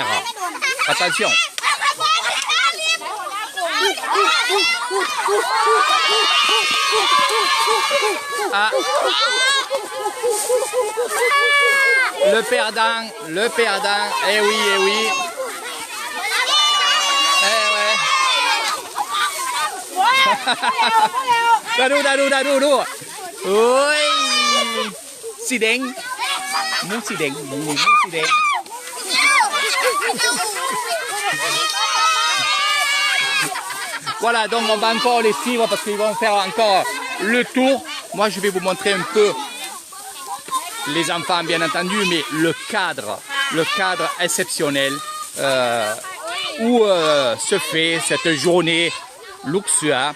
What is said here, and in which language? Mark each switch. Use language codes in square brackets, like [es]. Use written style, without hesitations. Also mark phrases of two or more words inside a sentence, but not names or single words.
[fr] Attention. Ah. Le perdant, eh oui, eh oui. Eh ouais. [vi] Đu. Ôi. Xì đen. Muốn xì đen. [fr] Voilà, donc on va encore les suivre parce qu'ils vont faire encore le tour. Moi, je vais vous montrer un peu les enfants bien entendu, mais le cadre exceptionnel où se fait cette journée luxueuse.